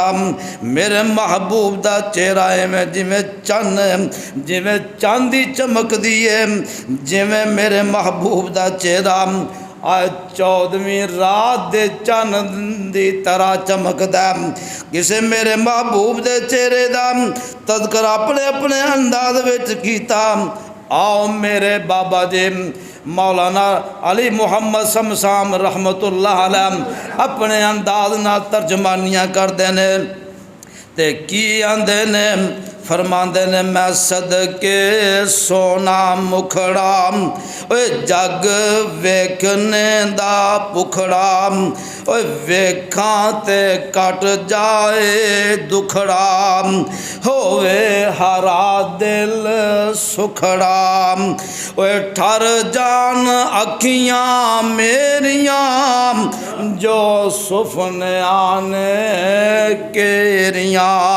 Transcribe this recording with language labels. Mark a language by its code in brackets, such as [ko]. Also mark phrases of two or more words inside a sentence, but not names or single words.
[pa] میرے محبوب دا چہرہ ایویں جویں چن جویں چاندی چمکدی ہے جویں میرے محبوب دا چہرہ آج 14ویں رات دے چن دی طرح چمکدا. کسے میرے محبوب دے چہرے دا تذکرہ اپنے اپنے انداز وچ کیتا. آؤ میرے بابا جی مولانا علی محمد شمسام رحمۃ اللہ علیہ اپنے انداز نال ترجمانیاں کردے نے تے کی آندے نے فرماندے نے میں صدقے سونا مکھڑا اوئے جگ ویکھنے دا پکھڑا اوئے ویکھاں تے کٹ جائے دکھڑا ہووے ہرا دل سکھڑا اوئے ٹھر جان اکھیاں میریاں جو سفنے آنے کیریاں.